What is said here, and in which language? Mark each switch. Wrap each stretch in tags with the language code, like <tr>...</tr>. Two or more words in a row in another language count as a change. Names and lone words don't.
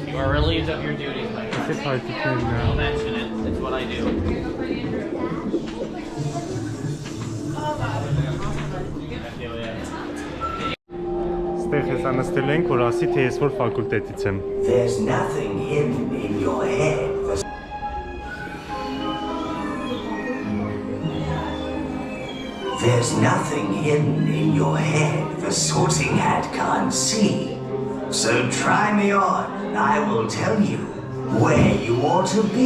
<en>You are relieved of your duties, my friend.</en> <hy>Այս փայտիկներն</hy> <en>Don't</en> <hy>է։</hy> <en>mention it. It's what I do.</en> <hy>Ստեղ հեսա նստել ենք, որ ասի, թե ես որ ֆակուլտետից եմ։</hy> <en>There's nothing hidden in your head. There's nothing hidden in your head the sorting hat can't see. So try me on, and I will tell you where you ought to be.</en>